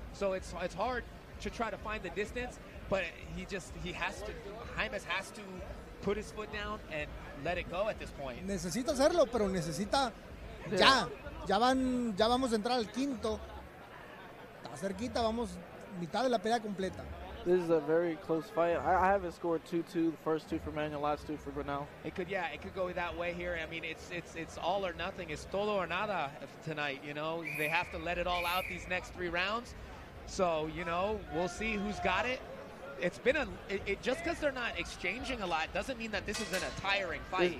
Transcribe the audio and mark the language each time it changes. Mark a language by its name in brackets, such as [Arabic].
[English] So it's hard to try to find the distance, but Jaimes has to put his foot down and let it go at this point. [Spanish] Necesita hacerlo, pero necesita ya vamos a entrar al quinto. Está cerquita, vamos mitad de la pelea completa. [English] This is a very close fight. I have it scored 2-2. The first 2 for Manuel, last 2 for Bernal. It could go that way here. I mean, it's all or nothing. It's [Spanish] todo [English] or [Spanish] nada [English] tonight. You know, they have to let it all out these next 3 rounds. So we'll see who's got it. It's been just because they're not exchanging a lot doesn't mean that this isn't a tiring fight.